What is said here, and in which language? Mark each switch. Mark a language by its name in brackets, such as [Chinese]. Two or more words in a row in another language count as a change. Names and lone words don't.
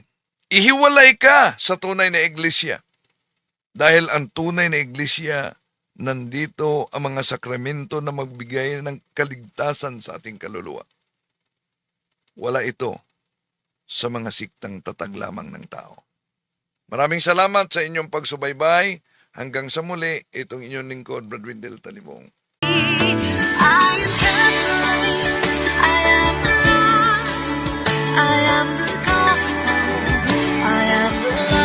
[Filipino] Ihiwalay ka sa tunay na iglesia. Dahil ang tunay na iglesia, nandito ang mga sakramento na magbigay ng kaligtasan sa ating kaluluwa. Wala ito sa mga siktang tatag lamang ng tao. Maraming salamat sa inyong pagsubaybay. Hanggang sa muli, itong inyong lingkod, Brad Windel Talibong. [English] I am Catholic, I am the light, I am the gospel, I am the